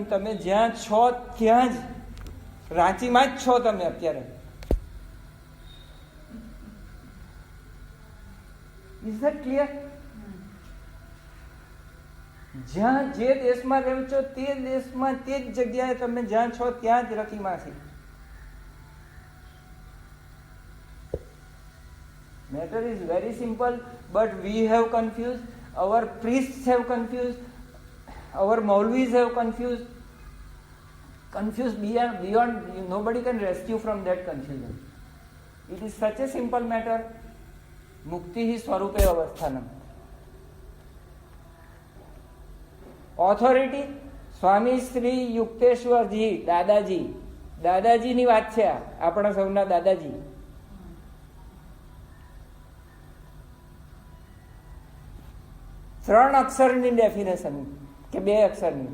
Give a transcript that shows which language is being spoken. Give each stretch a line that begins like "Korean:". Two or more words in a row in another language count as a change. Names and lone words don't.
Gujarati: તમે જ્યાં છો ત્યાં જ, રાંચીમાં જ છો તમે અત્યારે.
English: Is that clear?
Gujarati: જ્યાં જે દેશમાં રહો છો તે દેશમાં, તે જ જગ્યાએ તમે જ્યાં છો ત્યાં જ રતિમાં છે.
English: Matter is very simple, but we have confused, our priests have confused, our Maulvis have confused beyond, nobody can rescue from that confusion. It is such a simple matter.
Sanskrit: मुक्ति हि स्वरूपे अवस्थानम्.
Gujarati: Authority સ્વામી શ્રી યુક્તેશ્વરજી, દાદાજીની વાત છે આ, આપણા સૌના દાદાજી. ત્રણ અક્ષરની ડેફિનેશન કે 2 અક્ષરની.